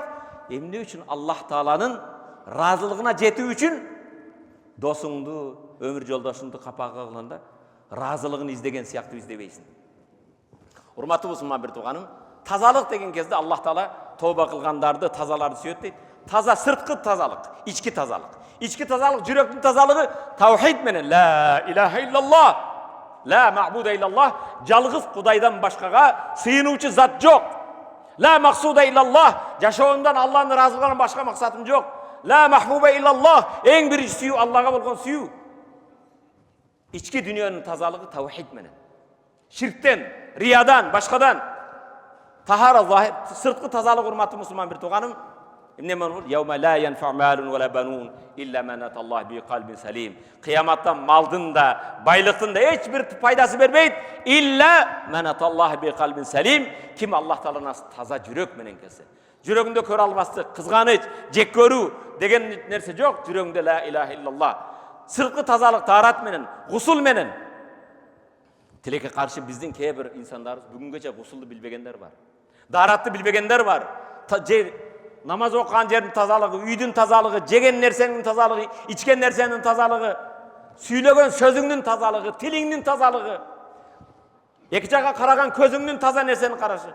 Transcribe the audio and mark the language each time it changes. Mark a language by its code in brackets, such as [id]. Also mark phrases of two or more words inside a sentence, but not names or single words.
[ky] Эмне үчүн Аллах Тааланын ыраазылыгына жетүү үчүн досуңду, өмүр жолдошуңду капага кылганда ыраазылыгын издеген сыяктуу издебейсиң. Урматтуу мусулман бир тууганым, тазалык деген кезде Аллах Таала тооба кылгандарды, тазаларды сүйөт дейт. Таза сырткы тазалык, ички тазалык. Ички тазалык жүрөктүн тазалыгы таухид менен [ar] لا إله إلا الله، لا معبود إلا الله, [ky] жалгыз Кудайдан башкага сыйынуучу зат жок. [ar] لا مقصود إلا الله, [ky] жашоомдон Аллахтын ыраазылыгынан башка максатым жок. [ar] لا محبوب إلا الله, [ky] эң биринчи сүйүү Аллага болгон сүйүү. Ички дүйнөнүн тазалыгы таухид менен. Ширктен, риядан, башкадан [ar] طهارة ظاهرة, [ky] сырткы тазалык. Урматтуу мусулман бир тууганым, эмне болот? [ar] يوم لا ينفع مال ولا بنون إلا من أتى الله بقلب سليم. [ky] Кыяматта малдын да, байлыктын да эч бир пайдасы бербейт. [ar] إلا من أتى الله بقلب سليم. [ky] Ким Аллах Тааланан таза жүрөк менен келсе. Жүрөгүндө көрө албастык, кызганыч, жек көрүү деген нерсе жок. Жүрөгүндө [ar] لا إله إلا الله. [ky] Сырткы тазалык таарат менен, гусул менен. Тилекке каршы биздин кээ бир инсандарыбыз бүгүнгөчө гусулду билбегендер бар. Daaratты билбегендер бар. Намаз окуган жердин тазалыгы, үйдүн тазалыгы, жеген нерсенин тазалыгы, ичкен нерсенин тазалыгы, сүйлөгөн сөзүңдүн тазалыгы, тилиңдин тазалыгы, эки жакка караган көзүңдүн таза нерсени карашы.